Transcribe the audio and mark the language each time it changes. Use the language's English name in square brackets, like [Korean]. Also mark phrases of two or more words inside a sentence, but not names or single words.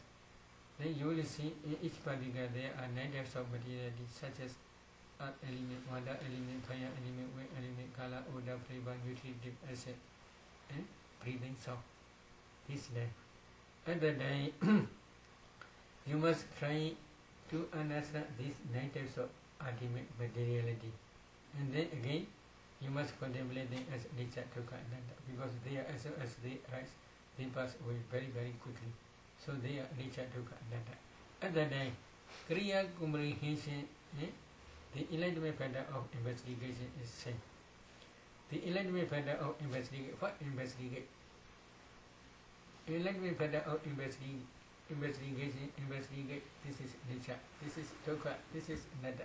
[English] Then you will see in each particle there are 9 types of materiality such as earth element, water element, fire element, wind element, color, odor, flavor, nutritive acid, and breathing sound. This day. At the day you must try to understand these 9 types of ultimate materiality. And then again, you must contemplate them as nature, [Pali] dukkha, anatta, [English] because they are, as they rise, they pass away very, very quickly. So they are nature, [Pali] dukkha, anatta. [English] At that time, kriya comprehension, the enlightenment pattern of investigation is same. The enlightenment pattern of investigate, what investigate? Enlightenment pattern of investigation, investigate, this is nature, this is dukkha, this is anatta.